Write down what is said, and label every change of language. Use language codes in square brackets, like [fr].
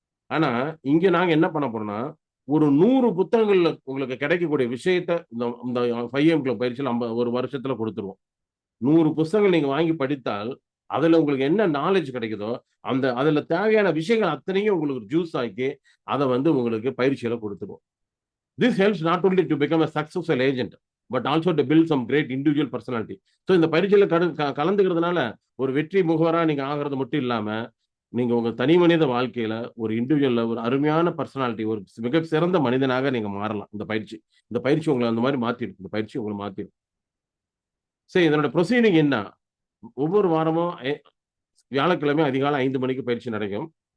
[ta] ஆனா இங்க நாங்க என்ன பண்ண போறோம்னா, ஒரு 100 புத்தகங்கள்ல உங்களுக்கு கிடைக்கக்கூடிய விஷயத்த இந்த 5am Club பயிற்சியில் ஒரு வருஷத்துல கொடுத்துருவோம். 100 புத்தகங்கள் நீங்க வாங்கி படித்தால் அதுல உங்களுக்கு என்ன நாலேஜ் கிடைக்குதோ அதுல தேவையான விஷயங்கள் அத்தனையும் உங்களுக்கு ஜூஸ் ஆக்கி அதை வந்து உங்களுக்கு பயிற்சியில கொடுத்துருவோம். [en] This helps not only to become a successful agent, but also to build some great individual personality. [ta] So இந்த பரீட்சையில கலந்துக்கிறதுனால ஒரு வெற்றி முகவரா நீங்க ஆகிறது மட்டும் இல்லாம, நீங்க உங்க தனி மனித வாழ்க்கையில ஒரு இண்டிவிஜுவல்ல ஒரு அருமையான பர்சனாலிட்டி, ஒரு மிக சிறந்த மனிதனாக நீங்க மாறலாம். இந்த பயிற்சி உங்களை அந்த மாதிரி மாத்திடும். இந்த பயிற்சி உங்களை மாத்திடும். சரி, இதனோட ப்ரொசீடிங் என்ன? ஒவ்வொரு வாரமும் வியாழக்கிழமை அதிகாலை 5 மணிக்கு பயிற்சி நடக்கும்.